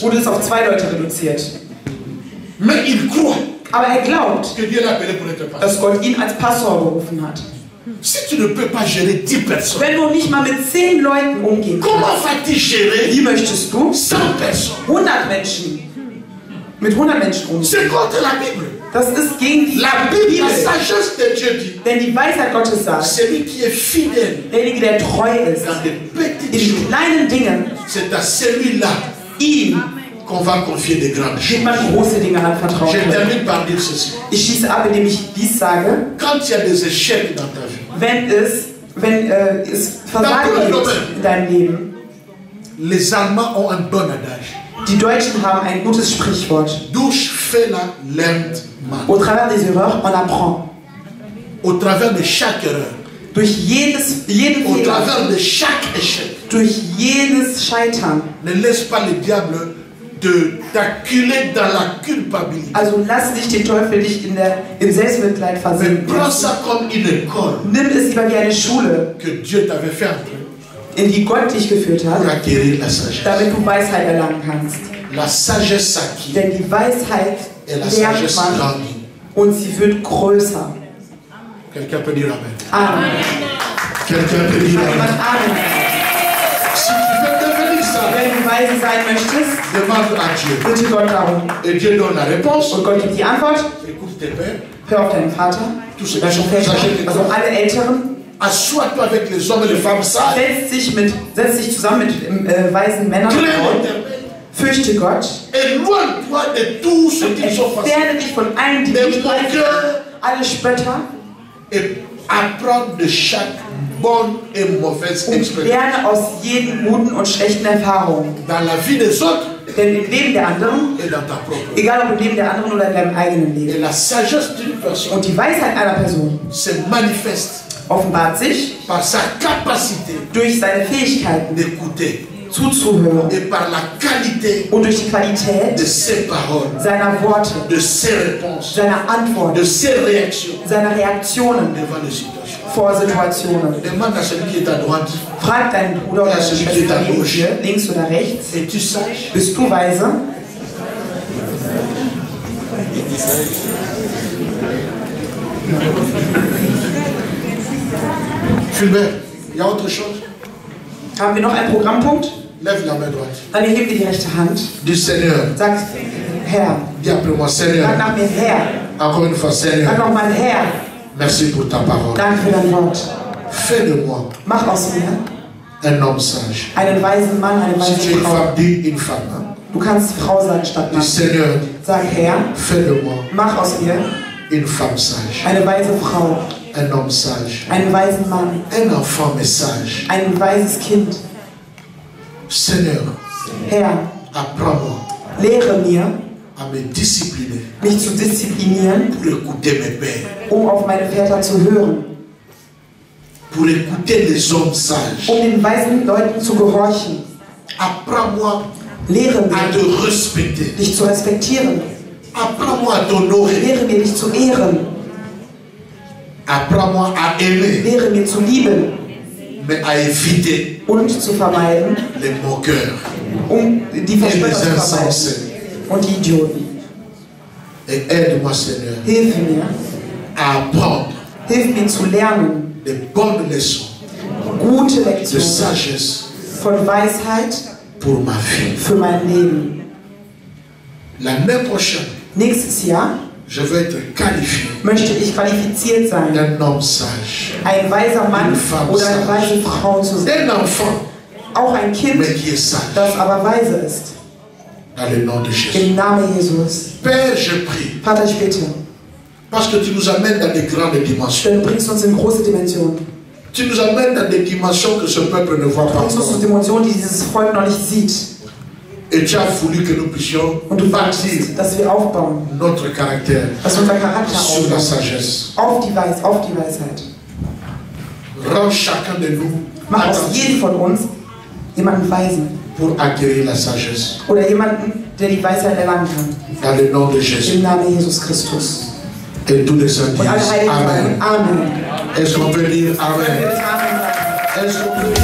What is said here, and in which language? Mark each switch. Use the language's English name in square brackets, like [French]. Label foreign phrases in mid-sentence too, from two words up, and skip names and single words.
[German] wurde es auf 2 Leute reduziert. [French] Mais il croit [German] Aber er glaubt, [French] que Dieu l'a appelé pour être pasteur. [German] dass Gott ihn als Pastor berufen hat. [French] Si tu ne peux pas gérer 10 personnes, [German] Wenn du nicht mal mit 10 Leuten umgehen kannst, [French] comment vas-tu gérer [German] wie möchtest du [French] 100 personnes? [German] 100 Menschen mit 100 Menschen umgehen? [French] C'est contre la Bible. [German] Das ist gegen die [French] La Bible, [German] Bibel. [French] la sagesse de Dieu dit, [German] Denn die Weisheit Gottes sagt, [French] celui qui est fidèle [German] derjenige, der treu ist, [French] dans des petites [German] in [French] choses, [German] kleinen Dingen, [French] c'est à celui-là [German] ihm [French] qu'on va confier des grandes [German] wird [French] choses. [German] man große Dinge anvertrauen [French] Je [German] können. [French] termine par dire ceci. [German] Ich schließe ab, indem ich dies sage. [French] Quand il y a des échecs dans ta vie, [German] Wenn es Versagen gibt in deinem Leben, [French] les Allemands ont un bon adage. [German] die Deutschen haben ein gutes Sprichwort. Durch Fehler lernt man. [French] Au travers des erreurs, on apprend. Au travers de chaque erreur, [German] Durch jeden [French] au [German] Fehler, [French] travers de chaque échec, [German] durch jedes Scheitern. [French] ne laisse pas le diable t'acculer dans la culpabilité. [German] Also lass nicht den Teufel dich im Selbstmitleid [French] Mais [German] versinken. [French] prends ça comme une école [German] Nimm es lieber wie eine Schule, [French] que Dieu t'avait fait entrer [German] in die Gott dich geführt [French] pour [German] hat, [French] acquérir la sagesse. [German] damit du Weisheit erlangen kannst. [French] La sagesse s'acquiert [German] Denn die Weisheit [French] et la [German] lernt [French] sagesse [German] man [French] grandit. [German] und sie wird größer. [French] Quelqu'un peut dire Amen. [German] Amen. [French] Quelqu'un peut dire [German] Kann jemand [French] Amen. [German] Amen sagen? [French] Si tu veux devenir sage, [German] Wenn du weise sein möchtest, [French] demande à Dieu. [German] bitte Gott darum. [French] Et Dieu donne la réponse. [German] Und Gott gibt die Antwort. [French] Écoute tes pères. [German] Hör auf deinen Vater. [French] Tous ceux [German] Deine [French] qui sont [German] Väter, [French] âgés de [German] also [French] toi. [German] alle Älteren. [French] Assois-toi avec les hommes et les femmes sages. [German] Setz dich zusammen mit weisen Männern und [French] Crée [German] Frauen. [French] l'éternel. [German] Fürchte Gott. [French] Éloigne-toi de tout ce qui sont faciles. [German] Entferne dich von allen, die [French] Des [German] nicht leicht sind, [French] moqueurs. [German] alle Spötter. [French] Et apprendre de chaque bonne et mauvaise [German] Und [French] expérience. [German] lerne aus jeden guten und schlechten Erfahrungen. [French] Dans la vie des autres [German] Denn im Leben der anderen, [French] et dans ta propre. [German] egal ob im Leben der anderen oder in deinem eigenen [French] Et [German] Leben. [French] la sagesse d'une personne [German] Und die Weisheit einer Person [French] se manifeste [German] offenbart sich [French] par sa capacité [German] durch seine Fähigkeiten [French] d'écouter [German] zuzuhören [French] et par la qualité [German] und durch die Qualität [French] de ses paroles, [German] seiner Worte, [French] de ses réponses, [German] seiner Antworten, [French] de ses réactions [German] seiner Reaktionen [French] devant les situations. [German] vor Situationen. [French] Demande à celui qui est à droite, [German] Frag deinen Bruder oder deine Schwester neben dir, links oder rechts, [French] es-tu sage? [German] bist du weise? [French] Fulbert, il y a autre chose? [German] Haben wir noch einen Programmpunkt? [French] Lève la main droite. [German] Dann erhebe die rechte Hand. [French] Du Seigneur, [German] Sag, Herr. [French] dis après moi, [German] Sag [French] Seigneur, [German] nach mir, Herr. [French] encore une fois, [German] Sag [French] Seigneur, [German] nochmal, Herr. [French] merci pour ta parole. [German] Danke für dein Wort. [French] Fais de moi [German] Mach aus mir [French] un homme sage. [German] einen weisen Mann, eine [French] Si tu es [German] weise [French] une [German] Frau. [French] femme, dis une femme. Hein? [German] Du kannst Frau sein statt Du Mann. [French] Seigneur, [German] Sag, Herr, [French] fais de moi [German] mach aus mir [French] une femme sage, [German] eine weise Frau, [French] un homme sage, [German] einen weisen Mann, [French] un enfant mais sage. [German] ein weises Kind. [French] Seigneur, [German] Herr, [French] apprends-moi [German] lehre mir, [French] à me discipliner [German] mich zu disziplinieren, [French] pour écouter mes pères, [German] auf meine Väter zu hören, [French] pour écouter les hommes sages. [German] den weisen Leuten zu gehorchen. [French] Apprends-moi [German] Lehre [French] à [German] mir, [French] te respecter. [German] dich zu respektieren. [French] Apprends-moi à t'honorer. [German] Lehre mir, dich zu ehren. [French] Apprends-moi à aimer, [German] Lehre mir zu lieben [French] mais à éviter [German] und zu vermeiden, [French] les moqueurs [German] die [French] et les [German] Verspötter zu vermeiden [French] insensés. [German] und die Idioten. [French] Et aide-moi, Seigneur, [German] Hilf mir, [French] à apprendre [German] hilf mir zu lernen, [French] des bonnes leçons [German] gute [French] de [German] Lektionen [French] sagesse [German] von Weisheit [French] pour ma vie. [German] für mein Leben. [French] L'année prochaine, [German] Nächstes Jahr [French] je vais être qualifié [German] möchte ich qualifiziert sein, [French] d'un homme sage, [German] ein weiser Mann Eine Frau oder eine [French] sage. [German] weise Frau zu sein. [French] d'un enfant, [German] Auch ein Kind, [French] mais qui est sage, [German] das aber weise ist. [French] dans le nom de Jésus. [German] Im Namen Jesus. [French] Père, je prie, [German] Vater, ich bitte, [French] parce que tu nous amènes dans des grandes dimensions. [German] du bringst uns in große Dimensionen. [French] Tu nous amènes dans des dimensions que ce peuple ne voit [German] Du [French] pas [German] bringst uns [French] encore. [German] in Dimensionen, die dieses Volk noch nicht sieht. [French] Et tu as voulu que nous puissions [German] Und du [French] bâtir [German] willst, dass wir aufbauen, [French] notre caractère [German] dass unser Charakter [French] sur la [German] aufbaut. [French] sagesse. [German] Auf die Weisheit. [French] Rends chacun de nous [German] Mach aus [French] attentif [German] jedem von uns jemanden Weisen. [French] pour acquérir la sagesse. [German] Oder jemanden, der die Weisheit erlangen kann. [French] Dans le nom de Jésus. [German] Im Namen Jesus Christus. [French] Et tous les saints [German] Und alle [French] disent [German] Heiligen sagen [French] Amen. [German] Amen. [French] Est-ce qu'on peut dire Amen? [German] Amen. [French] Est-ce qu'on